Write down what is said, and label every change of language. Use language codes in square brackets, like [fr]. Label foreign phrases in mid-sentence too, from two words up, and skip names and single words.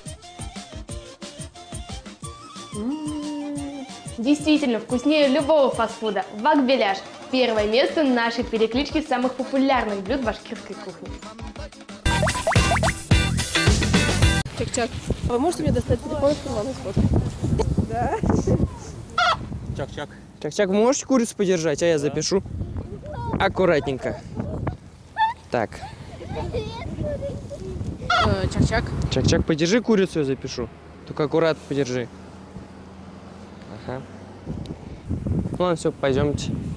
[ru] Действительно вкуснее любого фастфуда. Вак-беляш. Первое место нашей переклички самых популярных блюд башкирской кухни. Чак-чак, а вы можете мне достать телефон из кармана сфоткать? Да. Чак-чак. Чак-чак, вы можете курицу подержать, а я запишу? Аккуратненько. Так. Чак-чак. Чак-чак, подержи курицу, я запишу. Только аккуратно подержи. Ага. Ну ладно, все, пойдемте.